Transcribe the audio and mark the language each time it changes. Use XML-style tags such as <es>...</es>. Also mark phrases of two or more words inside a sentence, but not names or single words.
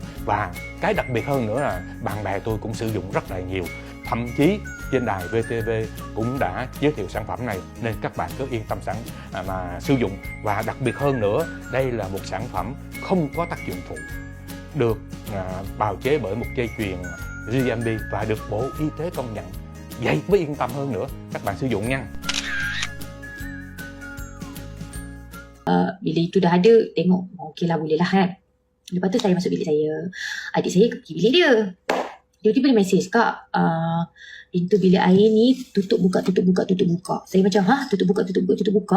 <vi>Và cái đặc biệt hơn nữa là bạn bè tôi cũng sử dụng rất là nhiều, thậm chí trên đài VTV cũng đã giới thiệu sản phẩm này, nên các bạn cứ yên tâm mà sử dụng. Và đặc biệt hơn nữa, đây là một sản phẩm không có tác dụng phụ, được bào chế bởi một dây chuyền GMP và được Bộ Y tế công nhận. Vậy mới yên tâm hơn nữa, các bạn sử dụng nha.</vi> <ms>Bila itu dah ada, tengok okey lah, boleh lah kan. Lepas tu saya masuk bilik saya, adik saya pergi bilik dia. Tiba-tiba dia mesej, "Kak, pintu bilik air ni tutup buka. Saya macam, tutup buka.</ms>